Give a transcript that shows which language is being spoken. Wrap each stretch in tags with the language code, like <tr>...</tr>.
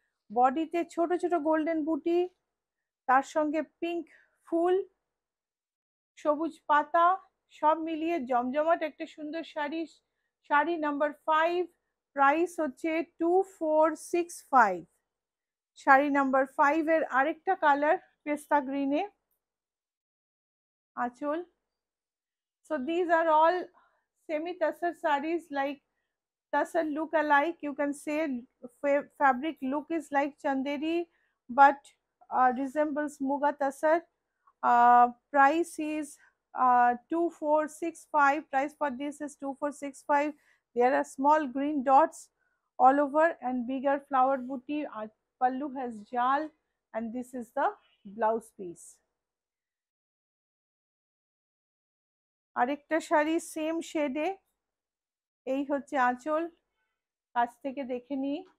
<bn>বডিতে ছোট ছোট গোল্ডেন বুটি, তার সঙ্গে পিঙ্ক ফুল, সবুজ পাতা, সব মিলিয়ে জমজমাট একটা সুন্দর শাড়ি। শাড়ি নাম্বার 5, প্রাইস হচ্ছে 2465। শাড়ি নাম্বার 5 এর আরেকটা কালার পেস্তা গ্রিনে, আঁচল।</bn> <en>So these are all semi tussar sarees, like tussar look alike. You can say fabric look is like chanderi, but resembles muga tussar. Price is 2465. Price for this is 2465. There are small green dots all over and bigger flower booty. Pallu has jal, and this is the blouse piece.</en> <bn>আরেকটা sari same শেডে, এই হচ্ছে আঁচল, কাছ থেকে দেখে নিই।</bn>